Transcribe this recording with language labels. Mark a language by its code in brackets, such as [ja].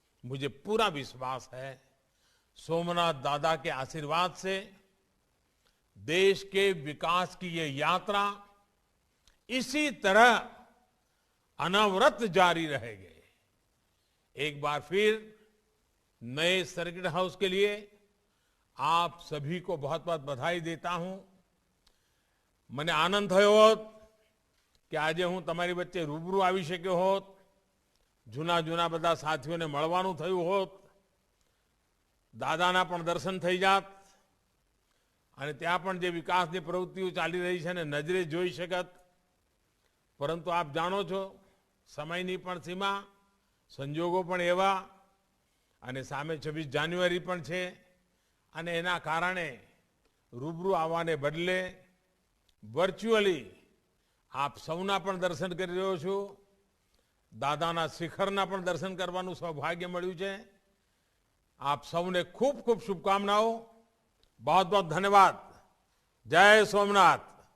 [hi] मुझे पूरा विश्वास है सोमनाथ दादा के आशीर्वाद से देश के विकास की ये यात्रा इसी तरह अनवरत जारी रहेगी। एक बार फिर नए सर्किट हाउस के लिए आप सभी को बहुत बहुत बधाई देता हूं। [gu] મને આનંદ થયો હોત કે આજે હું તમારી વચ્ચે રૂબરૂ આવી શક્યો હોત, જૂના જૂના બધા સાથીઓને મળવાનું થયું હોત, દાદાના પણ દર્શન થઈ જાત અને ત્યાં પણ જે વિકાસની પ્રવૃત્તિઓ ચાલી રહી છે ને નજરે જોઈ શકત। પરંતુ આપ જાણો છો સમયની પણ સીમા, સંજોગો પણ એવા અને સામે 26 જાન્યુઆરી પણ છે અને એના કારણે રૂબરૂ આવવાને બદલે વર્ચ્યુઅલી આપ સૌના પણ દર્શન કરી રહ્યો છું। દાદાના શિખરના પણ દર્શન કરવાનું સૌભાગ્ય મળ્યું છે। આપ સૌને ખૂબ ખૂબ શુભકામનાઓ। [hi] बहुत बहुत धन्यवाद। जय सोमनाथ।